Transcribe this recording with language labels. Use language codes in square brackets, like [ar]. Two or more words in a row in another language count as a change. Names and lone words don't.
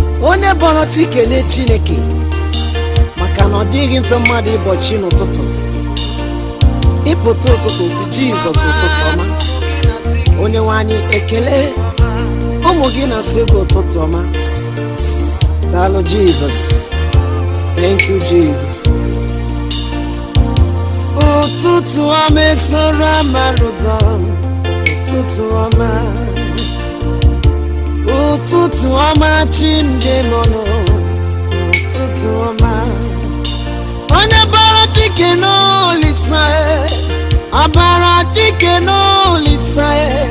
[ig] Onye bọrọ chi kene Chineke, maka na ọ dịghị mfe mmadụ ịbọ chi n'ụtụtụ. Ịpụta ụtụtụ si, "Jizọs, ụtụtụ ọma." Onye nwe anyị, ekele. Ụmụ gị na-asị gị ụtụtụ ọma. Daalụ, Jizọs. [en] Thank you, Jesus. [ig] Ụtụtụ ọma, esoro amara ụzọ. Ụtụtụ ọma. Ụtụtụ ọma, chi m dị m ọnụ. Ụtụtụ ọma. Onye bara dike n'olisa e, abara dike n'olisa e.